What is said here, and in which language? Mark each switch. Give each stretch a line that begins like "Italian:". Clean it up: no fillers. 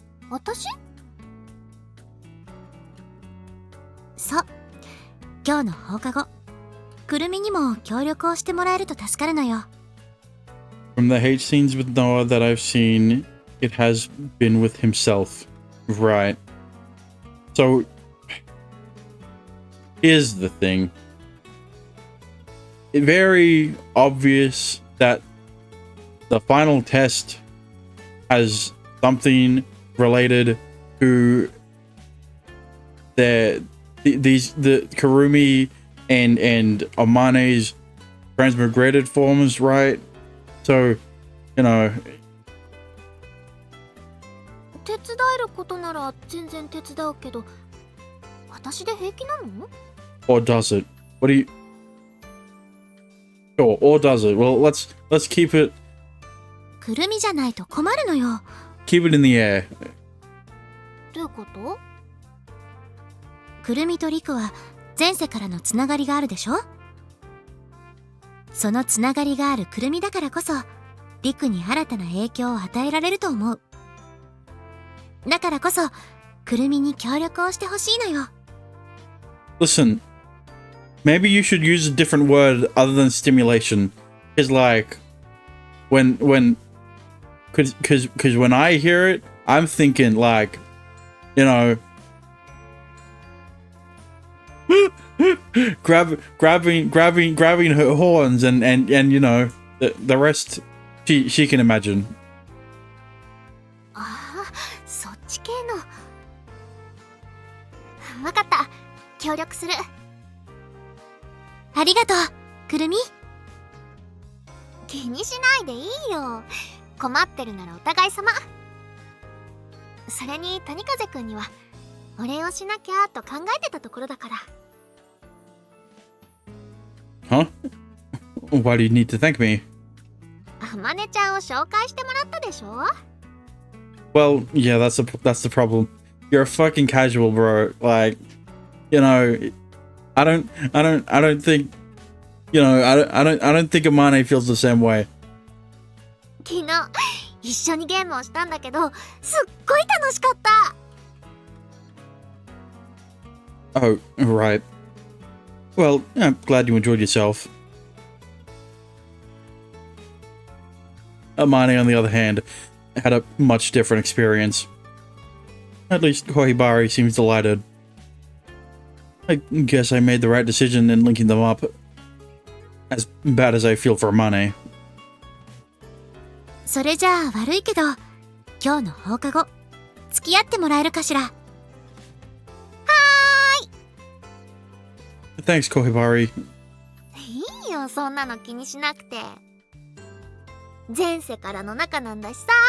Japanese: 私？そう。今日の放課後、くるみにも協力をしてもらえると助かるのよ。
English: From the hate scenes with Noah that I've seen, it has been with himself. Right. So, here's the thing. It's very obvious that the final test has something related to the Kurumi and Amane's transmigrated forms, right? So, you know.
Japanese: 手伝えることなら全然手伝うけど、私で平気なの?
English: Or does it? What do you? or does it? Well, let's keep it
Japanese: くるみじゃないと困るのよ。
English: keep it in the air.
Japanese: どういうこと？くるみとリクは前世からのつながりがあるでしょ？そのつながりがあるくるみだからこそリクに新たな影響を与えられると思う。だからこそくるみに協力をしてほしいのよ。
English: Listen, maybe you should use a different word other than stimulation. Cause like when cause when I hear it, I'm thinking like, you know, grabbing her horns and you know the rest she can imagine.
Japanese: ああ、そっち系の。わかった。協力する。ありがとう、くるみ。気にしないでいいよ。困ってるならお互い様。それに谷風くんにはお礼をしなきゃと考えてたところだから。
English: Huh? Why do you need to thank me? あまねちゃんを紹介してもらったでしょ？ Well, yeah, that's the problem. You're a fucking casual, bro. Like, you know, I don't think, you know, I don't think Amane feels the same way.
Japanese: 昨日一緒にゲームをしたんだけど、すっごい楽しかった。
English: Oh, right. Well, I'm glad you enjoyed yourself. Amane, on the other hand, had a much different experience. At least Kohibari seems delighted. I guess I made the right decision in linking them up. As bad as I feel for Amane.
Japanese: それじゃあ悪いけど、今日の放課後、付き合ってもらえるかしら。は
English: Thanks, Kohibari.
Japanese: いいよ、そんなの気にしなくて。前世からの仲なんだしさ。